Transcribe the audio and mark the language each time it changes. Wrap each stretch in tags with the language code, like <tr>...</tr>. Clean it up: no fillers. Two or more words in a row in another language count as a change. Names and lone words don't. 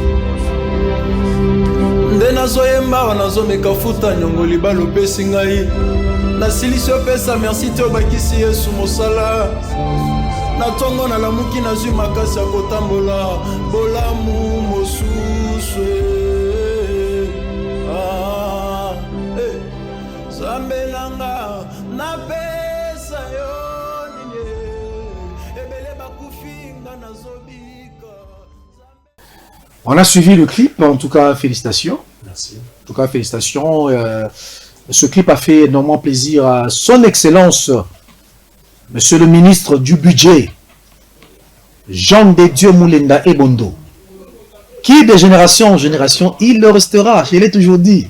<ln>nde nazoyembawa nazomeka futa nyongo libala opesi ngai nasilisi opesa merci te obakisi yesu mosala na ntongo nalamuki nazwi makasi ya kotambola bolamu mosusu sambelanga na pesa yo nini ebele bakufinga nazobika.</ln> <fr>On a suivi le clip, en tout cas félicitations. Merci. En tout cas félicitations. Ce clip a fait énormément plaisir à son excellence, monsieur le ministre du budget, Jean de Dieu Moulenda Ebondo, qui de génération en génération, il le restera, je l'ai toujours dit.</fr>